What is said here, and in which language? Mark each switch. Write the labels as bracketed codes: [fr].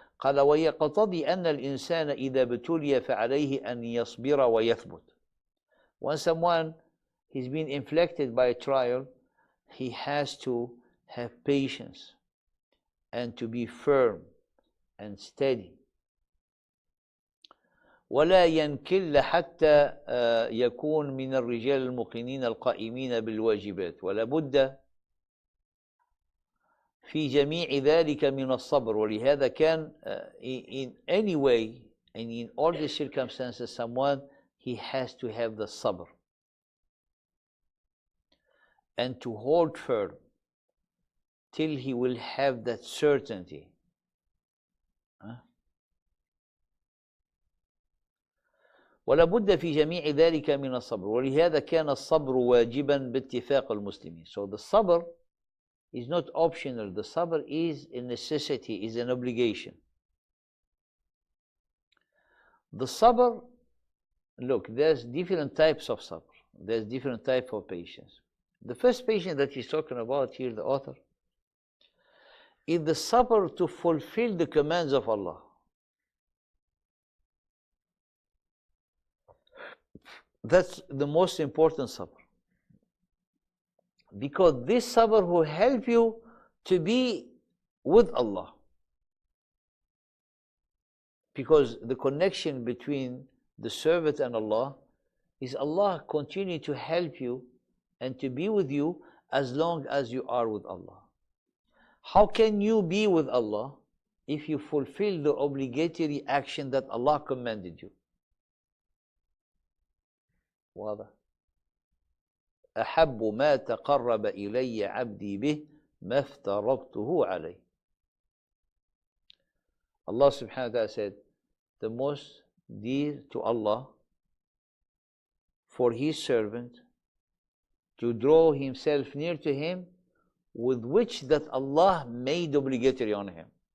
[ar] قال ويقتضي أن الإنسان إذا ابتلي فعليه أن يصبر ويثبت. [en] When someone has been inflicted by a trial, he has to have patience and to be firm and steady. [ar] ولا ينكل حتى يكون من الرجال المقنين القائمين بالواجبات ولا بد في جميع ذلك من الصبر. ولهذا كان [en] in any way and in all the circumstances, someone, he has to have the sabr and to hold firm till he will have that certainty. [ar] ولا بد في جميع ذلك من الصبر ولهذا كان الصبر واجبا باتفاق المسلمين. [en] So the sabr is not optional. The sabr is a necessity, is an obligation. The sabr, look, there's different types of sabr. There's different types of patience. The first patience that he's talking about here, the author, is the sabr to fulfill the commands of Allah. That's the most important sabr. Because this sabr will help you to be with Allah. Because the connection between the servant and Allah is Allah continue to help you and to be with you as long as you are with Allah. How can you be with Allah if you fulfill the obligatory action that Allah commanded you? [ar] واضح. أحب ما تقرب إلي عبدي به ما افترضته عليه. [en] Allah subhanahu wa ta'ala said, the most dear to Allah for His servant to draw himself near to Him with which that Allah made obligatory on him.